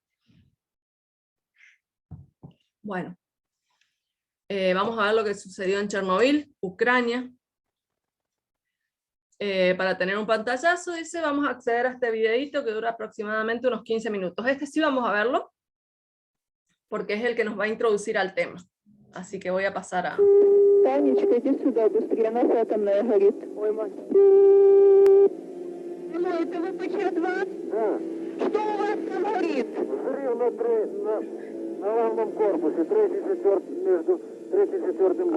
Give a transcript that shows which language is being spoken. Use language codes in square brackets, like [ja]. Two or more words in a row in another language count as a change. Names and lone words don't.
[es] Bueno, vamos a ver lo que sucedió en Chernobyl, Ucrania. Para tener un pantallazo, dice, vamos a acceder a este videito que dura aproximadamente unos 15 minutos. Este sí vamos a verlo, porque es el que nos va a introducir al tema. Así que voy a pasar a... [ru] Танечка, иди сюда, быстрее, у нас атомная горит. Ой, мать. Алло, это ВПЧ-2? Да. Что у вас там горит? Взрыв на главном корпусе, между третьим и четвертым.